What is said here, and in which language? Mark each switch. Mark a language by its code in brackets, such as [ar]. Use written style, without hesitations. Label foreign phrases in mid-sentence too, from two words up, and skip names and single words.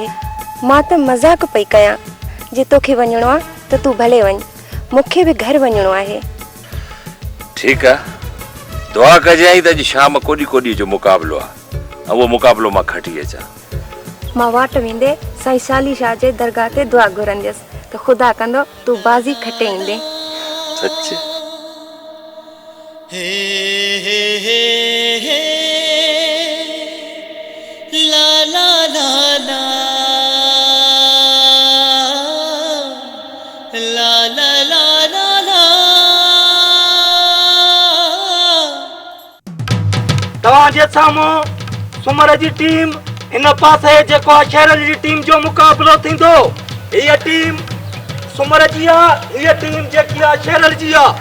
[sd] मां त मज़ाक पई कयां, जे तोखे वञिणो आहे त तूं भले वञ, मूंखे बि घर वञिणो आहे। ठीकु आहे, दुआ कजांइ त अॼु शाम कोॾी कोॾी जो मुक़ाबिलो आहे, ऐं उहो मुक़ाबिलो मां खटी अचां। मां वाट वेंदे साईं साली शाह जे दरगाह ते दुआ घुरंदसि त ख़ुदा कंदो तूं बाज़ी खटे ईंदे। सच? हे हे हे हे ला ला ला ला ला ला ला ला ला। तव्हांजे साम्हूं सुमर जी टीम, इन पासे जेको आहे शेरल जी टीम जो मुक़ाबिलो थींदो। हीअ टीम सुमर जी आहे, हीअ टीम जेकी आहे शेरल जी आहे।